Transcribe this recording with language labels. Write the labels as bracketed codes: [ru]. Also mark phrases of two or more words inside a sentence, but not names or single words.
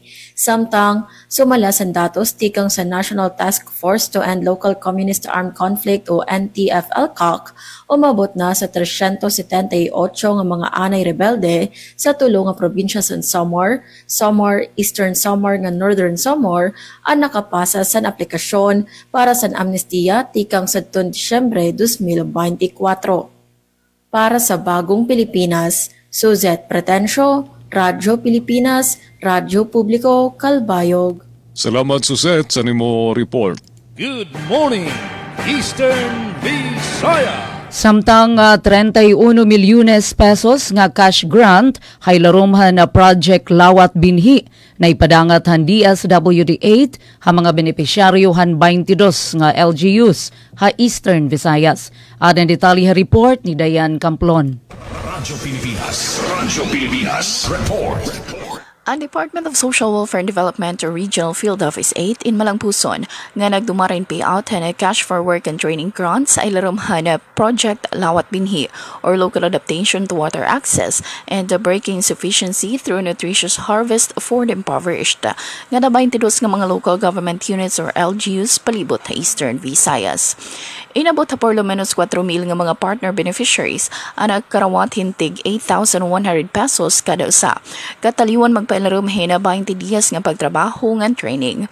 [ceb] Samtang sumala sa datos tikang sa National Task Force to End Local Communist Armed Conflict o NTF-LCOC, umabot na sa 378 nga mga anay rebelde sa tulo nga probinsya sa Samar, Eastern Samar nga Northern Samar ang nakapasa sa aplikasyon para sa amnestiya tikang sa Disyembre 2024. Para sa Bagong Pilipinas, Suzette Pretensio, Radyo Pilipinas, Radyo Publiko, Calbayog. Salamat Suzette sa nimo report. [en] Good morning, Eastern Visayas. [war] Samtang 31 milyones pesos nga cash grant haylarumhan na Project Lawat Binhi na ipadangat han DSWD-8 ha mga benepisyaryo han 22 nga LGUs ha Eastern Visayas. Adan detalye report ni Dayan Camplon. Radyo Pilipinas Report. Ang Department of Social Welfare and Development or Regional Field Office 8 in Malangpuson nga nagdumarin payout na [en] cash for work and training grants [war] ay larumhan na Project Lawat Binhi or Local Adaptation to Water Access and the Breaking Sufficiency through Nutritious Harvest for the Impoverished nga na 22 nga mga [en] local government units [war] or LGUs palibot sa Eastern Visayas. Inabot [es] por lo menos [war] 4,000 nga mga [en] partner beneficiaries [war] ang nagkarawat hintig 8,100 pesos kada usa. Kataliwan magpailarom hina 20 dias nga pagtrabaho nga training.